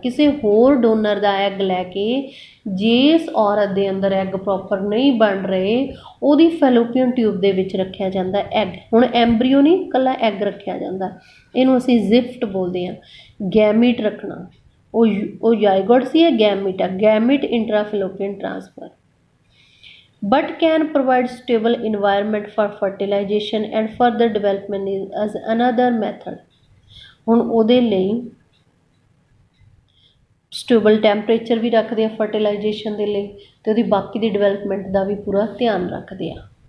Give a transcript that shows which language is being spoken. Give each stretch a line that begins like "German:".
Punjabi: ਕਿਸੇ ਹੋਰ ਡੋਨਰ ਦਾ ਐਗ ਲੈ ਕੇ, ਜਿਸ ਔਰਤ ਦੇ ਅੰਦਰ ਐਗ ਪ੍ਰੋਪਰ ਨਹੀਂ ਬਣ ਰਹੇ, ਉਹਦੀ ਫੈਲੋਪੀਅਨ ਟਿਊਬ ਦੇ ਵਿੱਚ ਰੱਖਿਆ ਜਾਂਦਾ ਐਗ। ਹੁਣ ਐਮਬਰੀਓ ਨਹੀਂ, ਇਕੱਲਾ ਐਗ ਰੱਖਿਆ ਜਾਂਦਾ, ਇਹਨੂੰ ਅਸੀਂ ਜ਼ਿਫਟ ਬੋਲਦੇ ਹਾਂ। ਗੈਮੀਟ ਰੱਖਣਾ, ਉਹ ਜ਼ਾਈਗੋਟ ਸੀ, ਇਹ ਗੈਮੀਟ ਆ, gamete intra ਫੈਲੋਪੀਅਨ transfer.
English: but can provide stable environment for fertilization and further development as another method।
Punjabi: ਹੁਣ ਉਹਦੇ ਲਈ ਸਟੇਬਲ ਟੈਂਪਰੇਚਰ ਵੀ ਰੱਖਦੇ ਆ ਫਰਟੀਲਾਈਜੇਸ਼ਨ ਦੇ ਲਈ, ਤੇ ਉਹਦੀ ਬਾਕੀ ਦੀ ਡਿਵੈਲਪਮੈਂਟ ਦਾ ਵੀ ਪੂਰਾ ਧਿਆਨ ਰੱਖਦੇ ਆ।